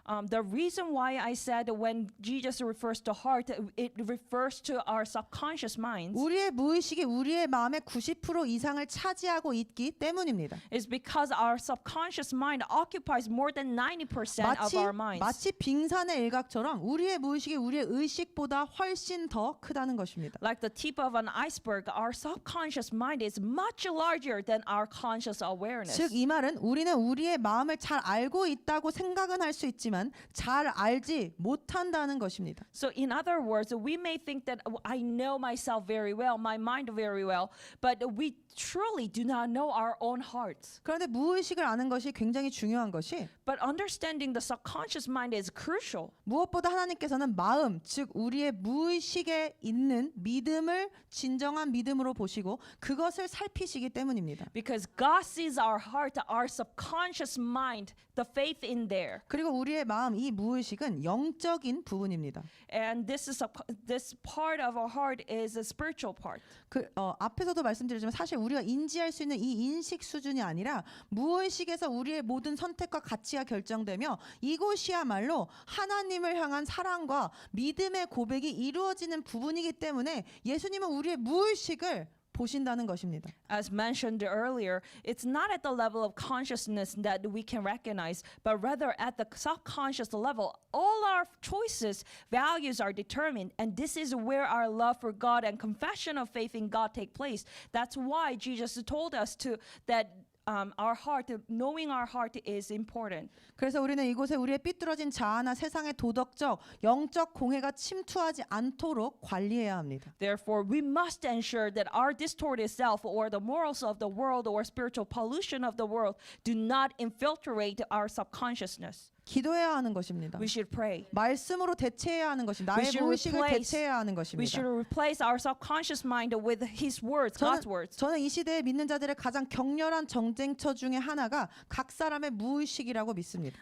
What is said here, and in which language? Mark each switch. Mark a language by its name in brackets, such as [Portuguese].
[English] The reason why I said when Jesus refers to heart, it refers to our subconscious minds. [Korean] 우리의 무의식이 우리의 마음의 90% 이상을 차지하고 있기 때문입니다. [English] Is because our subconscious mind occupies more than 90% of our minds. [Korean] 마치 빙산의 일각처럼 우리의 무의식이 우리의 의식보다 훨씬 더 크다는 것입니다. [English] Like the tip of an iceberg, our subconscious mind is much larger than our conscious awareness. [Korean] 즉 이 말은 우리는 우리의 마음을 잘 알고 있다고 생각은 할 수 있지만 잘 알지 못한다는 것입니다. [English] So in other words, we may think that I know myself very well, my mind very well, but we truly do not know our own hearts. [Korean] 그런데 무의식을 아는 것이 굉장히 중요한 것이 [English] But understanding the subconscious mind is crucial. [Korean] 무엇보다 하나님께서는 마음, 즉 우리의 무의식에 있는 믿음을 진정한 믿음으로 보시고 그것을 살피시기 때문입니다. [English] Because God sees our heart, our subconscious mind, the faith in there. [Korean] 그리고 우리의 마음, 이 무의식은 영적인 부분입니다. [English] And this part of our heart is a spiritual part. [Korean] 앞에서도 말씀드렸지만 사실 우리가 인지할 수 있는 이 인식 수준이 아니라 무의식에서 우리의 모든 선택과 가치가 결정되며 이곳이야말로 하나님을 향한 사랑과 믿음의 고백이 이루어지는 부분이기 때문에 예수님은 우리의 무의식을 보신다는 것입니다. [English] As mentioned earlier, it's not at the level of consciousness that we can recognize, but rather at the subconscious level. All our choices, values are determined, and this is where our love for God and confession of faith in God take place. That's why Jesus told us that our heart, knowing our heart is important. [Korean] 그래서 우리는 이곳에 우리의 삐뚤어진 자아나 세상의 도덕적, 영적 공해가 침투하지 않도록 관리해야 합니다. [English] Therefore, we must ensure that our distorted self or the morals of the world or spiritual pollution of the world do not infiltrate our subconsciousness. [Korean] 기도해야 하는 것입니다. [English] We should pray. [Korean] 말씀으로 대체해야 하는 것입니다. [English] We [Korean] 나의 [English] should [Korean] 무의식을 [English] replace- [Korean] 대체해야 하는 [English] We [Korean] 것입니다. [English] should replace our subconscious mind with His words, God's words. [Korean] 저는 이 시대에 믿는 자들의 가장 격렬한 정쟁처 중에 하나가 각 사람의 무의식이라고 믿습니다.